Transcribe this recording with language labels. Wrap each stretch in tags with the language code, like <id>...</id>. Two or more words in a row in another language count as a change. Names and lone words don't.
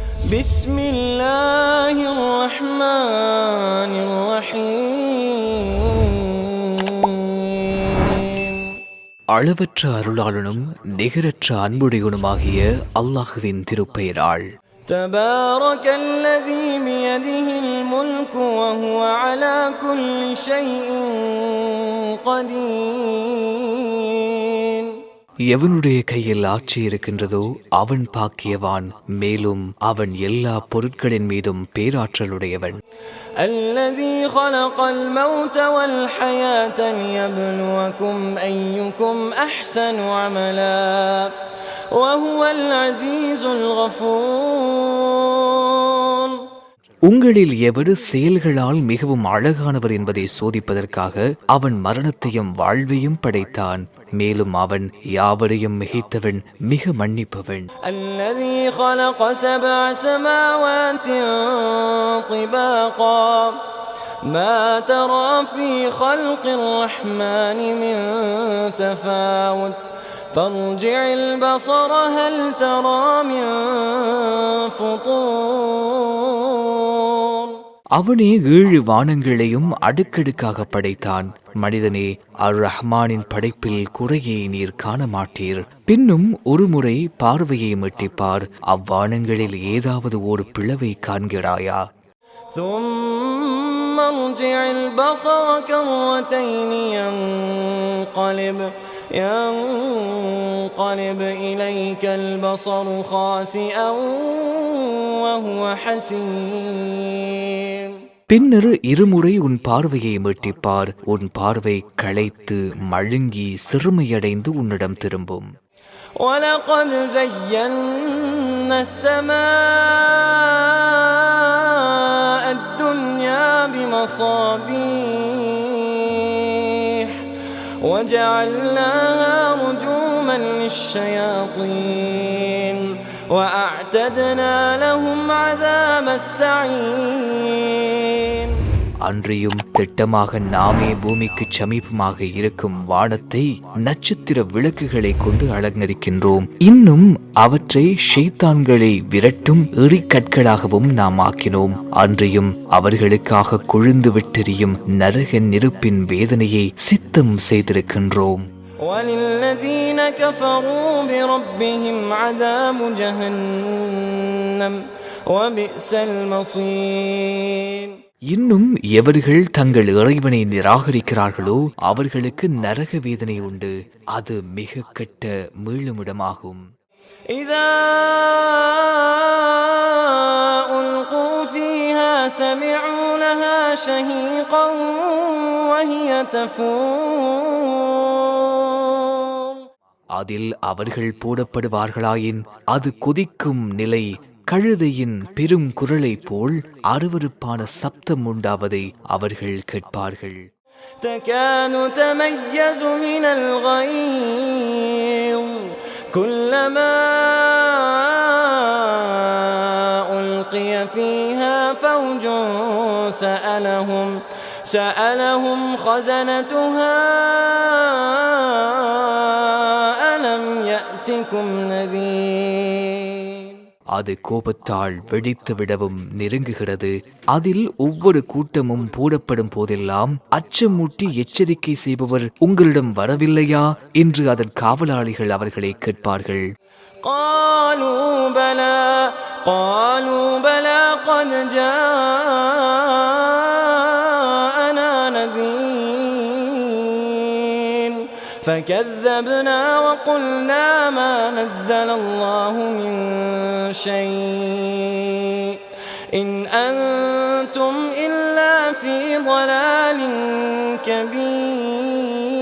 <ar>بسم الله الرحمن الرحيم.</ar> <ta>அளவற்ற அருளாளனும் நிகரற்ற அன்புடையவனுமாகிய அல்லாஹுவின் திருப்பெயரால்.</ta> <ar>تبارك الذي بيده الملك وهو على كل شيء قدير.</ar> <ta>எவனுடைய கையில் ஆட்சி இருக்கின்றதோ அவன் பாக்கியவான், மேலும் அவன் எல்லா பொருட்களின் மீதும் பேராற்றலுடையவன்.</ta> <ar>الذي خلق الموت والحياة ليبلوكم أيكم أحسن عملا وهو العزيز الغفور.</ar> <ta>உங்களில் எவர் செயல்களால் மிகவும் அழகானவர் என்பதை சோதிப்பதற்காக அவன் மரணத்தையும் வாழ்வையும் படைத்தான், மேலும் அவன் யாவரையும் மிகைத்தவன், மிக மன்னிப்பவன்.</ta> <ar>الذي خلق 7 سماوات طباقا ما ترى في خلق الرحمن من تفاوت فارجع البصر هل ترى من فطور.</ar> <ta>அவனே 7 வானங்களையும் அடுக்கடுக்காக படைத்தான். மனிதனே, அர் ரஹ்மானின் படைப்பில் குறையை நீர் காண மாட்டீர். பின்னும் ஒருமுறை பார்வையை மீட்டிப்பார், அவ்வானங்களில் ஏதாவது ஒரு பிளவை காண்கிறாயா?</ta> <ar>ثم ارجع البصر كرتين ينقلب إليك البصر خاسئا وهو حسير.</ar> <ta>பின்னர் இருமுறை உன் பார்வையை மீட்டிப்பார், உன் பார்வை களைத்து மழுங்கி சிறுமையடைந்து உன்னிடம் திரும்பும்.</ta> <ar>وَلَقَدْ زَيَّنَّا السَّمَاءَ الدُّنْيَا بِمَصَابِيحَ وَجَعَلْنَاهَا رُجُومًا لِلشَّيَاطِينِ وَأَعْتَدْنَا لَهُمْ عَذَابَ السَّعِيرِ.</ar> <ta>அன்றியும் திட்டமாக நாமே பூமிக்கு சமீபமாக இருக்கும் வானத்தை நட்சத்திர விளக்குகளை கொண்டு அலங்கரிக்கின்றோம். இன்னும் அவற்றை ஷைத்தான்களை விரட்டும் எறிக்கற்களாகவும் நாம் ஆக்கினோம். அன்றியும் அவர்களுக்காக கொழுந்து விட்டெறியும் நரக நெருப்பின் வேதனையை சித்தம் செய்திருக்கின்றோம்.</ta> <ar>وَلِلَّذِينَ كَفَرُوا بِرَبِّهِمْ عَذَابُ جَهَنَّمَ وَبِئْسَ الْمَصِيرُ.</ar> <ta>இன்னும் எவர்கள் தங்கள் இறைவனை நிராகரிக்கிறார்களோ அவர்களுக்கு நரக வேதனை உண்டு, அது மிக கெட்ட மீளுமிடமாகும்.</ta> <ar>إِذَا أُلْقُوا فِيهَا سَمِعُوا لَهَا شَهِيقًا وَهِيَ تَفُورُ.</ar> <ta>அதில் அவர்கள் போடப்படுவார்களாயின் அது கொதிக்கும் நிலை கழுதையின் பெரும் குரலை போல் அருவருப்பான சப்தம் உண்டாவதை அவர்கள் கேட்பார்கள்.</ta> <ar>تكاد تميز من الغيظ كلما ألقي فيها فوج سألهم خزنتها ألم يأتكم نذير.</ar> <ta>அது கோபத்தால் வெடித்து விடவும் நெருங்குகிறது. அதில் ஒவ்வொரு கூட்டமும் போடப்படும் போதெல்லாம் அச்சமூட்டி எச்சரிக்கை செய்பவர் உங்களிடம் வரவில்லையா என்று அதன் காவலாளிகள் அவர்களை கேட்பார்கள்.</ta> <ar>قالوا بلى قد جاءنا نذير فكذبنا وقلنا ما نزل الله من شيء إن أنتم إلا في ضلال كبير.</ar>